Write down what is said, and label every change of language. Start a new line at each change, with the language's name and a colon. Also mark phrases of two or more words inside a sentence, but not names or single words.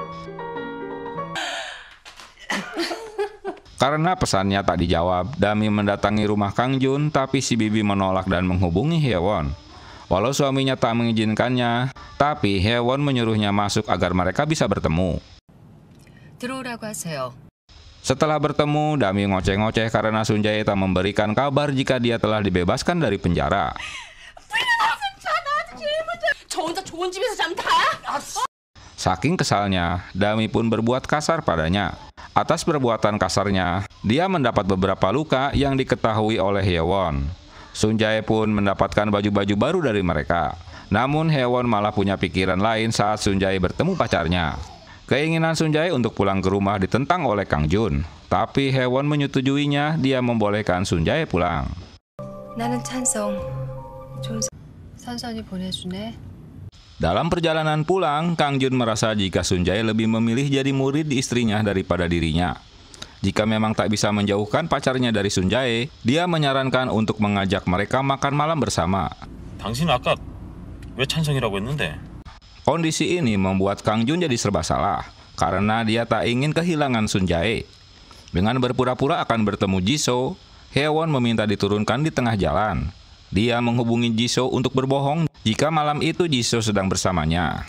Indonesian: Karena pesannya tak dijawab, Dami mendatangi rumah Kang Jun, tapi si bibi menolak dan menghubungi Haewon. Walau suaminya tak mengizinkannya, tapi Haewon menyuruhnya masuk agar mereka bisa bertemu.
Korean: 들어오라고 하세요.
Indonesian: Setelah bertemu, Dami ngoceh-ngoceh karena Sunjae tak memberikan kabar jika dia telah dibebaskan dari penjara.
Korean: 저 혼자 좋은 집에서 잠 다?
Indonesian: Saking kesalnya, Dami pun berbuat kasar padanya. Atas perbuatan kasarnya, dia mendapat beberapa luka yang diketahui oleh Haewon. Sunjae pun mendapatkan baju-baju baru dari mereka. Namun Haewon malah punya pikiran lain saat Sunjae bertemu pacarnya. Keinginan Sunjae untuk pulang ke rumah ditentang oleh Kang Jun. Tapi Haewon menyetujuinya, dia membolehkan Sunjae pulang.
Korean: 나는 찬성. 선선이 보내주네.
Indonesian: Dalam perjalanan pulang, Kang Jun merasa jika Sunjae lebih memilih jadi murid istrinya daripada dirinya. Jika memang tak bisa menjauhkan pacarnya dari Sunjae, dia menyarankan untuk mengajak mereka makan malam bersama.
Korean: 당신 아까 왜 찬성이라고 했는데?
Indonesian: Kondisi ini membuat Kang Jun jadi serba salah, karena dia tak ingin kehilangan Sunjae. Dengan berpura-pura akan bertemu Jisoo, Haewon meminta diturunkan di tengah jalan. Dia menghubungi Jisoo untuk berbohong jika malam itu Jisoo sedang bersamanya.